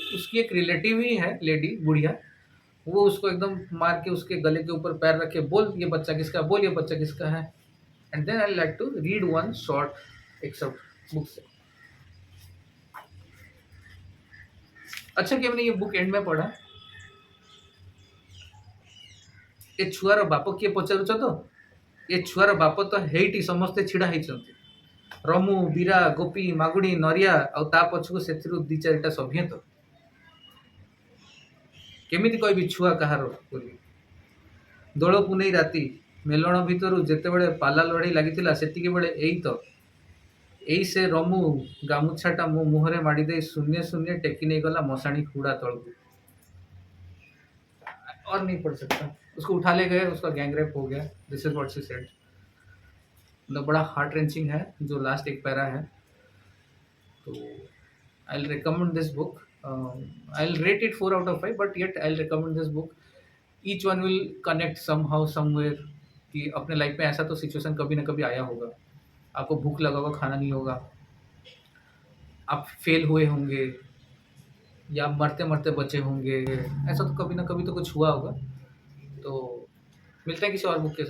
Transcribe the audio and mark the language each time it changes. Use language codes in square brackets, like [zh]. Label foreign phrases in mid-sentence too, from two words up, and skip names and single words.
[hi] उसकी एक रिलेटिव ही है, लेडी बुढ़िया, वो उसको एकदम मार के उसके गले के ऊपर पैर रख के, बोल ये बच्चा किसका, बोल ये बच्चा किसका है। [en] and then I like to read one short excerpt book से। [hi] अच्छा कि हमने ये [en] book end [hi] में पढ़ा। [or] ଏ ଛୁଆର ବାପ କିଏ ପଚାରୁଛ ତ? ଏ ଛୁଆର ବାପ ତ ହେଇଟି ସମସ୍ତେ ଛିଡ଼ା ହେଇଛନ୍ତି। ରମୁ, ବୀରା, ଗୋପୀ, ମାଗୁଣି, ନରିଆ, ଆଉ ତା ପଛକୁ ସେଥିରୁ 2-4ଟା ସଭ୍ୟନ୍ତ। କେମିତି କହିବି ଛୁଆ କାହାର ବୋଲି। ଦୋଳ ପୁନେଇ ରାତି, ମେଲଣ ଭିତରୁ ଯେତେବେଳେ ପାଲା ଲଢ଼େଇ ଲାଗିଥିଲା ସେତିକିବେଳେ ଏଇ ସେ ରମୁ ଗାମୁଛାଟା ମୋ ମୁହଁରେ ମାଡ଼ିଦେଇ ଶୂନ୍ୟେ ଶୂନ୍ୟେ ଟେକି ନେଇଗଲା ମଶାଣି ହୁଡ଼ା ତଳକୁ। [hi] और नहीं पढ़ सकता। उसको उठा ले गए, उसका गैंग रेप हो गया। [en] this is what she said. [hi] मतलब बड़ा [en] heart wrenching [hi] है जो लास्ट एक पैरा है। [en] तो I will recommend this book. I will rate it 4 out of 5, but yet I will recommend this book. each one will connect somehow somewhere, [hi] कि अपने लाइफ में ऐसा तो सिचुएशन कभी ना कभी आया होगा। आपको भूख लगा होगा, खाना नहीं होगा, आप फेल हुए होंगे, या मरते मरते बचे होंगे। ऐसा तो कभी ना कभी तो कुछ हुआ होगा। तो मिलते हैं किसी और बुक के साथ।